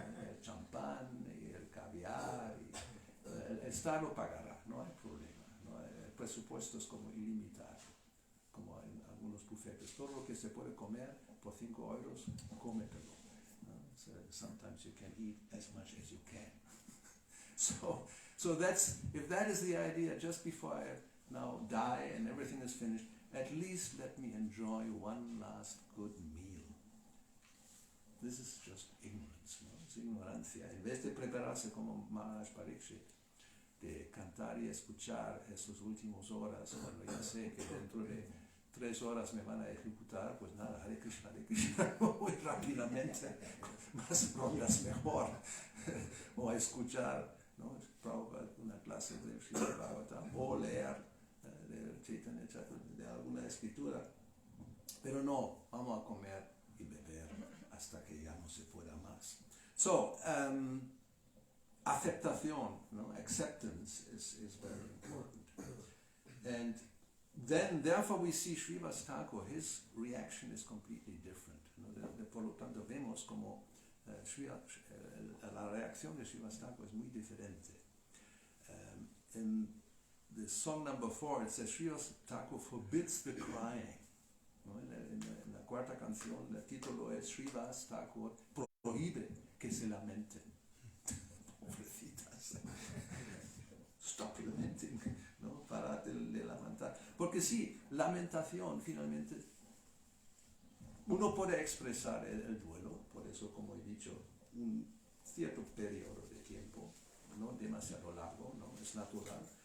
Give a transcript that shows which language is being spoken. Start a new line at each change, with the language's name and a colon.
Spanish: El champán y el caviar, y el Estado pagará, no hay problema. ¿No? El presupuesto es como ilimitado, como en algunos bufetes. Todo lo que se puede comer por 5 euros, cómetelo. ¿No?
English: So sometimes you can eat as much as you can. So that's, if that is the idea, just before I now die and everything is finished, at least let me enjoy one last good meal. This is just ignorance, ¿no?
Spanish: Es ignorancia. En vez de prepararse como Maharaj Pariksit, de cantar y escuchar esas últimas horas, cuando ya sé que dentro de 3 horas me van a ejecutar, pues nada, Hare Krishna, muy rápidamente, más rondas mejor. O a escuchar, ¿no? Una clase de Srimad Bhagavatam, o leer de Chaitanya, de alguna escritura. Pero no, vamos a comer y beber hasta que ya no se pueda más. So, aceptación, ¿no?
English: Acceptance is very important. And then, therefore, we see Srivas Thakur, his reaction is completely different.
Spanish: ¿No? Por lo tanto, vemos como la reacción de Srivas Thakur es muy diferente.
English: In the song number 4, it says, Srivas Thakur forbids the crying.
Spanish: ¿No? En la cuarta canción, el título es Srivas Thakur prohíbe que se lamenten. Pobrecitas.
English: Stop lamenting,
Spanish: ¿no? Para de lamentar. Porque sí, lamentación, finalmente, uno puede expresar el duelo, por eso, como he dicho, un cierto periodo de tiempo, no demasiado largo, ¿no? Es natural.